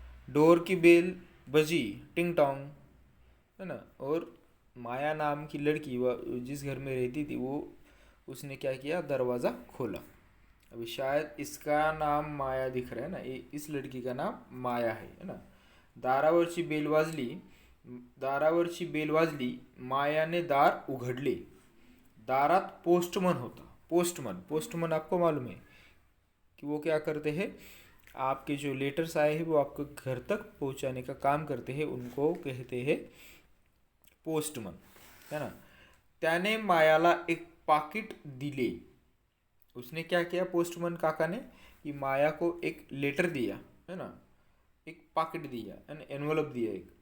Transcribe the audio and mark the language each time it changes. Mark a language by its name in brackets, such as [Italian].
[Hindi] Door की bell बजी, टिंग टोंग है ना। और माया नाम की लड़की, वह जिस घर में रहती थी, वो उसने क्या किया, दरवाज़ा खोला। अभी शायद इसका नाम माया दिख रहा है ना, ये इस लड़की का नाम माया है ना। [Marathi] दारावरची बेल वाजली, दारावरची बेल वाजली, मायाने दार उघडले, दारात पोस्टमन होता। [Hindi] पोस्टमन, पोस्टमन आपको मालूम है कि वो क्या करते हैं, आपके जो लेटर्स आए हैं वो आपको घर तक पहुंचाने का काम करते हैं, उनको कहते हैं पोस्टमन है ना। [Marathi] त्याने मायाला एक पाकिट दिले, [Hindi] उसने क्या किया पोस्टमन काका ने कि माया को एक लेटर दिया है ना, एक पाकिट दिया, एनवलप दिया एक।